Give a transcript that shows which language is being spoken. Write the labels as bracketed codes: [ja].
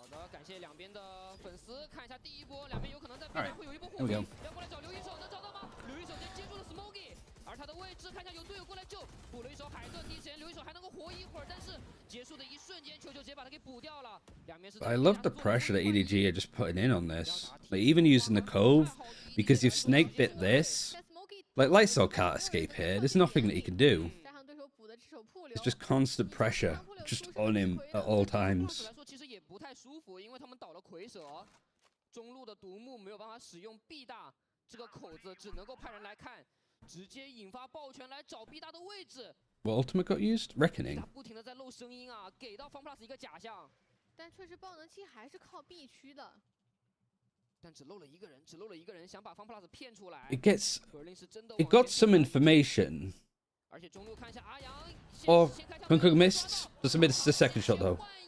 [zh] 感谢两边的粉丝，看一下第一波，两边有可能在边会有一波互击，要过来找刘一手，能找到吗？刘一手先接住了 Smoggy， 而他的位置看一下有队友过来救，补了一手海盾，第一时间刘一手还能够活一会儿，但是结束的一瞬间，球球直接把他给补掉了。两边是。 [en] I love the pressure that EDG are just putting in on this, like even using the cove, because you've snake bit this. Like Lysol can't escape here. There's nothing that he can do. It's just constant pressure, just on him at all times. [zh] 不太舒服，因为他们倒了蝰蛇，中路的独木没有办法使用 B 大这个口子，只能够派人来看，直接引发爆拳来找 B 大的位置。 [en] What ultimate got used? Reckoning. [zh] 不停的在漏声音啊，给到 FunPlus 一个假象，但确实爆能器还是靠 B 区的，但只漏了一个人，想把 FunPlus 骗出来。 [en] It got some information. [zh] 而且中路看一下阿阳， [en] Oh, Kung Kung missed. Doesn't miss the second shot though.